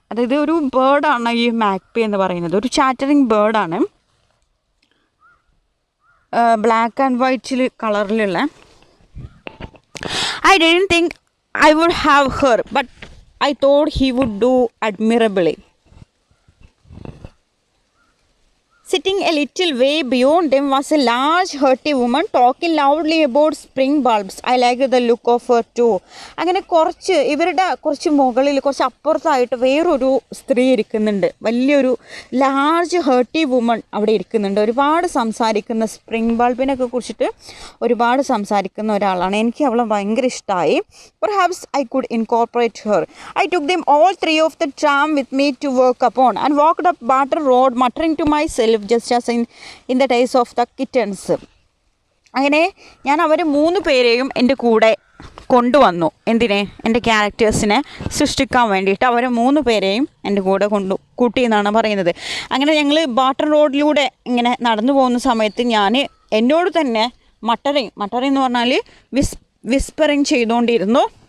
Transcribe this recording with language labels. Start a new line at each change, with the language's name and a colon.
Malayalam: അതായത് ഒരു ബേർഡാണ് ഈ മാഗ്പി എന്ന് പറയുന്നത്, ഒരു ചാറ്ററിങ് ബേർഡാണ്, ബ്ലാക്ക് ആൻഡ് വൈറ്റിൽ കളറിലുള്ള.
English: I didn't think I would have her but I thought he would do admirably. Sitting a little way beyond them was a large, hurty woman talking loudly about spring bulbs. I liked the look of her too.
Malayalam: അങ്ങനെ ഇവരുടെ കുറച്ച് മുകളിൽ കുറച്ച് അപ്പുറത്തായിട്ട് വേറൊരു സ്ത്രീ ഇരിക്കുന്നുണ്ട്. വലിയൊരു large hearty woman അവിടെ ഇരിക്കുന്നുണ്ട്. ഒരുപാട് സംസാരിക്കുന്ന സ്പ്രിംഗ് ബൾബിനൊക്കെ കുറിച്ചിട്ട് ഒരുപാട് സംസാരിക്കുന്ന ഒരാളാണ്. എനിക്ക് അവളെ ഭയങ്കര ഇഷ്ടമായി.
English: Perhaps I could incorporate her. I took them all three of the tram with me to work upon and walked up Barter Road muttering to myself just as in the days of the kittens.
Malayalam: അങ്ങനെ ഞാൻ അവർ 3 പേരെയും എൻ്റെ കൂടെ കൊണ്ടുവന്നു. എന്തിനെ? എൻ്റെ ക്യാരക്ടേഴ്സിനെ സൃഷ്ടിക്കാൻ വേണ്ടിയിട്ട് അവരെ 3 പേരെയും എൻ്റെ കൂടെ കൂട്ടി എന്നാണ് പറയുന്നത്. അങ്ങനെ ഞങ്ങൾ ബാട്ടർ റോഡിലൂടെ ഇങ്ങനെ നടന്നു പോകുന്ന സമയത്ത് ഞാൻ എന്നോട് തന്നെ മട്ടറിങ് എന്ന് പറഞ്ഞാൽ വിസ്പറിങ് ചെയ്തുകൊണ്ടിരുന്നു.